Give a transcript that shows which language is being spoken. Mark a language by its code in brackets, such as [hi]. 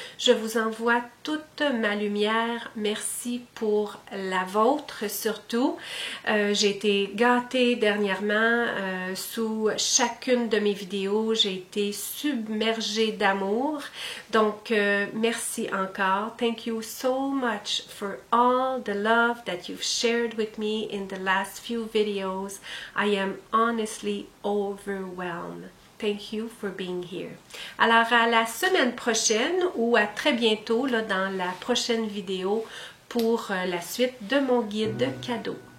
[fr] Je vous envoie toute ma lumière. Merci pour la vôtre surtout. J'ai été gâtée dernièrement sous chacune de mes vidéos. J'ai été submergée d'amour. Donc, merci encore. [en] Thank you so much for all the love that you've shared with me in the last few videos. I am honestly overwhelmed. Thank you for being here. [fr] Alors, à la semaine prochaine ou à très bientôt là, dans la prochaine vidéo pour la suite de mon guide cadeau.